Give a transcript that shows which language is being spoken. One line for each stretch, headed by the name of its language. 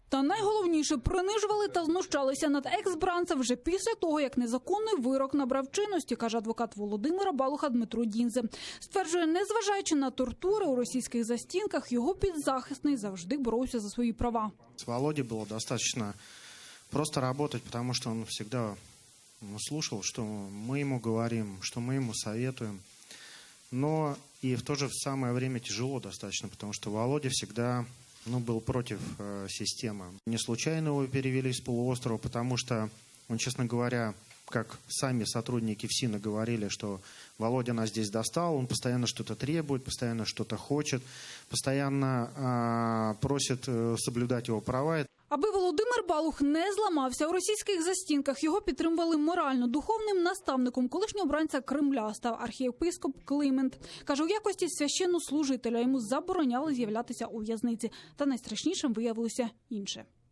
Ukrainian: Та найголовніше, принижували та знущалися над екс-бранцем вже після того, як незаконний вирок набрав чинності, каже адвокат Володимира Балуха Дмитро Дінзе. Стверджує, незважаючи на тортури у російських застінках, його підзахисний завжди боровся за свої права.
Russian: С Володей было достаточно просто работать, потому что он всегда слушал, что мы ему говорим, что мы ему советуем. Но и в то же самое время тяжело достаточно, потому что Володя всегда был против системы. Не случайно его перевели с полуострова, потому что он, честно говоря, как сами сотрудники ФСИНа говорили, что Володя нас здесь достал, он постоянно что-то требует, постоянно что-то хочет, постоянно просит соблюдать его права.
Ukrainian: Аби Володимир Балух не зламався у російських застінках, його підтримували морально. Духовним наставником колишнього обранця Кремля став архієпископ Климент. Каже, у якості священнослужителя йому забороняли з'являтися у в'язниці. Та найстрашнішим виявилося інше.